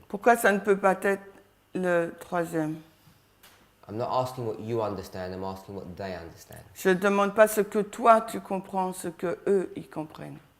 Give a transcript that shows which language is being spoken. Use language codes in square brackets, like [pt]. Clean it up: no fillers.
[fr] Pourquoi ça ne peut pas être le troisième? [en] I'm not asking what you understand, I'm asking what they understand. [fr] Je ne demande pas ce que toi tu comprends, ce que eux ils comprennent.